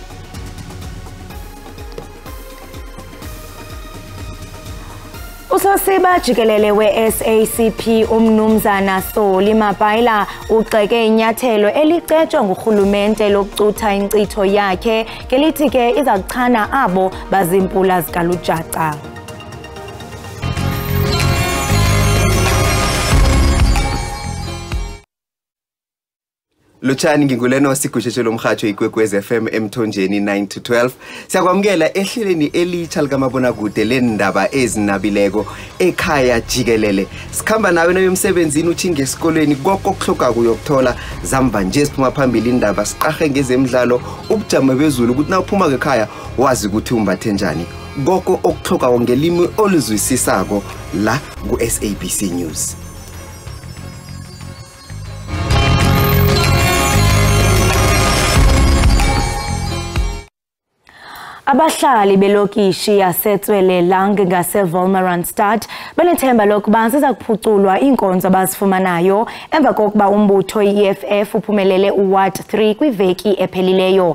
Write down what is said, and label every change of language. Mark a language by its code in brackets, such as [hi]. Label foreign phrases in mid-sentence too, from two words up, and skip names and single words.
[xh] Usosiba Jikelele we-SACP umnumzana Soli Mabhaila ugxeke inyathelo elicetshwa ngurhulumente lokucutha inkcitho yakhe ngelithi ke iza kuchana abo bazimpula zikalujaca. [nr] Lutshani nginguleno sigushishe lomkhatsho ikwekwezi FM emthonjeni 9 to 12 siyakwamukela ehleleni elitsha likamabonakude lendaba ezinabileko Ekhaya Jikelele sikhamba nawe nomsebenzini uthi ngesikolweni konke okuhloka kuyokuthola zamba nje siphuma phambili indaba siqahe ngezemidlalo ubujamo bezulu ukuthi nawuphuma ekhaya wazi ukuthi umbathe njani konke okuhloka ngelimi oluzwisisako la ku SABC News. [xh] Abahlali belokishi yaseTswelelanga ngase-Wolmaranstad banethemba lokuba ziza kuphuculwa iinkonzo abazifumanayo emva kokuba umbutho iEFF uphumelele uWard 3 kwiveki ephelileyo.